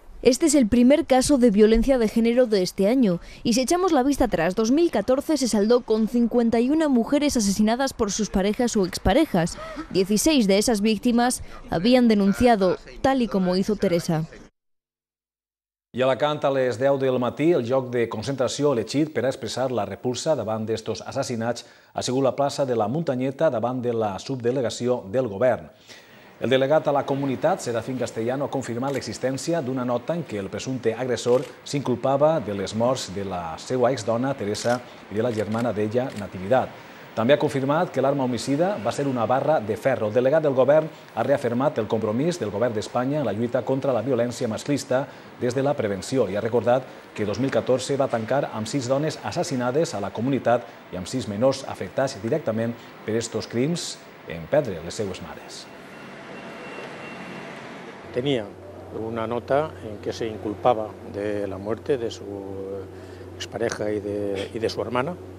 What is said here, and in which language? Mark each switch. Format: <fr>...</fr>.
<es>Este es el primer caso de violencia de género de este año, y si echamos la vista atrás, 2014 se saldó con 51 mujeres asesinadas por sus parejas o exparejas. 16 de esas víctimas habían denunciado, tal y como hizo Teresa.</es> <ca>I a Alacant, a les 10 del matí, el lloc de concentració elegit per a expressar la repulsa davant d'estos assassinats ha sigut la plaça de la Muntanyeta davant de la subdelegació del govern. El delegat a la comunitat, Serafín Castellano, ha confirmat l'existència d'una nota en què el presumpte agressor s'inculpava de les morts de la seva exdona, Teresa, i de la germana d'ella, Nativitat. També ha confirmat que l'arma homicida va ser una barra de ferro. El delegat del govern ha reafirmat el compromís del govern d'Espanya en la lluita contra la violència masclista des de la prevenció i ha recordat que 2014 va tancar amb 6 dones assassinades a la comunitat i amb 6 menors afectats directament per estos crims en perdre les seues mares.</ca> <es>Tenía una nota en que se inculpaba de la muerte de su expareja y de su hermana,</es>